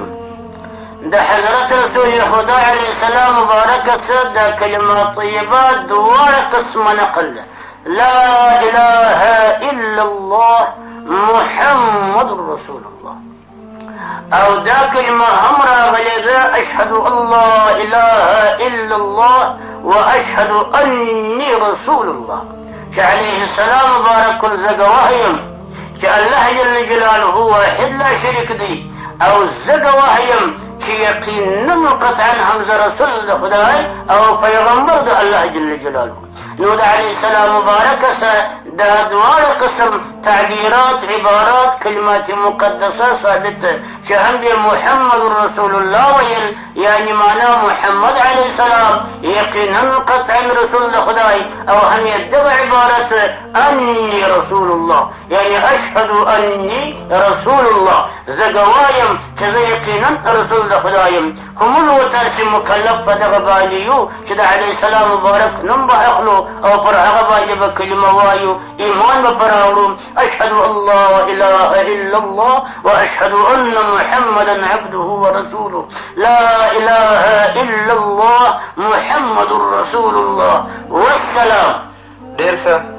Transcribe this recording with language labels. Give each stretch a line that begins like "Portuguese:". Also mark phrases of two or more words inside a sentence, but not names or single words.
Pashto: د حضرت رسول خدا علیه السلام مبارکه څه د کلمه طیبه دواړه قسمه نقل ده.
Arabic: لا اله الا الله محمد رسول الله.
Pashto: او دا کلمه هم راغلې ده
Arabic: اشهد ان لا اله الا الله واشهد اني رسول الله،
Pashto: چې علیه السلام مبارک زه ګواه یم چې الله جل جلاله واحد لا شریک دی، او زه ګواه یم چې یقینا قطعا حمزه رسول د خدای او پیغمبر د الله جل جلاله. نو د علیه السلام مبارکه سره دا دواړه قسم تعبیرات، عبارات، کلمات مقدسه ثابت چې هم د
Arabic: محمد رسول الله
Pashto: ویل، یعنی معنا محمد علیه السلام یقینا قطعا رسول د خدای، او هم یې دغه عبارت
Arabic: انی رسول الله،
Pashto: یعنی
Arabic: اشهد انی رسول الله،
Pashto: زه ګوایم چې زه یقینا رسول د خدای یم. خو موږ ورته مکلف په دغه باندې یو چې د علیه السلام مبارک نوم به اخلو او پر هغه باندې به کلمه وایو، ایمان به پراوړو.
Arabic: اشهد ان لا اله الا الله واشهد ان محمدا عبده ورسوله. لا اله الا الله محمد رسول الله.
Pashto: والسلام. ډېر ښه.